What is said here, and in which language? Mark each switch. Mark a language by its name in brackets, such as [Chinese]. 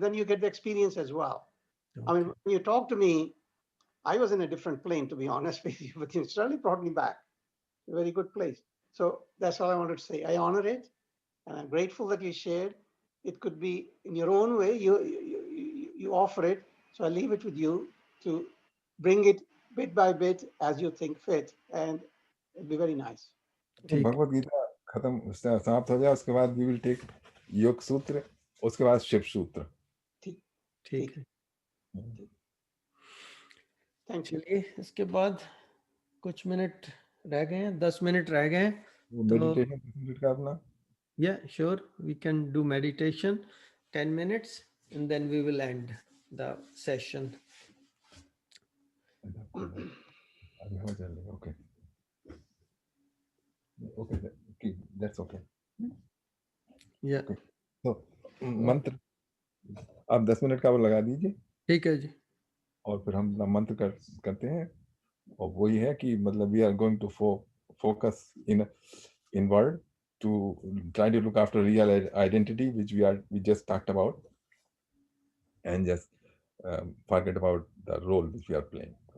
[English] Then you get the experience as well. Okay. I mean, when you talk to me, I was in a different plane, to be honest with you, but you certainly brought me back to a very good place. So that's all I wanted to say. I honor it, and I'm grateful that you shared. It could be in your own way. You offer it. So I leave it with you to bring it bit by bit as you think fit, and it'll be very nice. [Hindi] तो भगवत गीता खत्म समाप्त हो जाए, उसके बाद [English] we will take [Hindi] योग सूत्र, उसके बाद शिव सूत्र। ठीक है, थैंक यू। चलिए इसके बाद कुछ मिनट रह गए हैं, 10 मिनट रह गए हैं, वो तो मेडिटेशन 10 मिनट का अपना। [English] yeah, sure, we can do meditation 10 minutes and then we will end the session. [Hindi] अभी हो जाएगा, [English] Okay okay, that's okay. Yeah. [Hindi] तो मंत्र आप 10 मिनट का वो लगा दीजिए। ठीक है जी। और फिर हम मंत्र करते हैं, और वही है कि मतलब [English] We are going to focus inward to try to look after real identity, which we just talked about, and just forget about the role which we are playing.